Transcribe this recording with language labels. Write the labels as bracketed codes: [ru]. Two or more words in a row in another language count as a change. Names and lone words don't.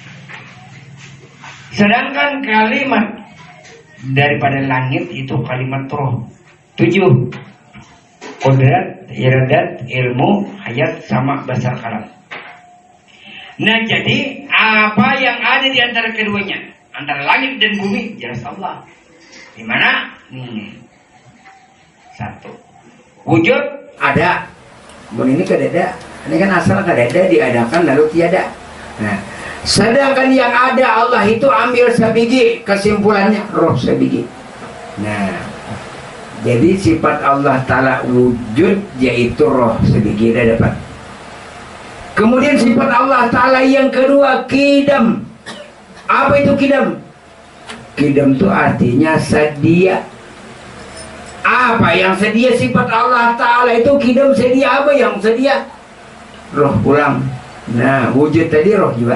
[id] Sedangkan kalimat daripada langit itu kalimat roh 7. Qudrat, iradat, ilmu, hayat, sama, basar, kalam. Nah, jadi apa yang ada di antara keduanya, antara langit dan bumi, jelas Allah. Di mana? Nih. 1. [bjn] Wujud ada. Ini kadada. Ini kan asal kadada diadakan lalu tiada. Nah, sedangkan yang ada Allah itu ambil sabigi, kesimpulannya roh sabigi. Nah, jadi sifat Allah Ta'ala wujud yaitu roh sabigi dah dapat. [id] Kemudian sifat Allah Ta'ala yang kedua kidam. Apa itu kidam? Kidam itu artinya sedia. Apa yang sedia? Sifat Allah Ta'ala itu kidam, sedia. [bjn] Apa yang sedia? Roh pulang. Nah, wujud tadi roh juga.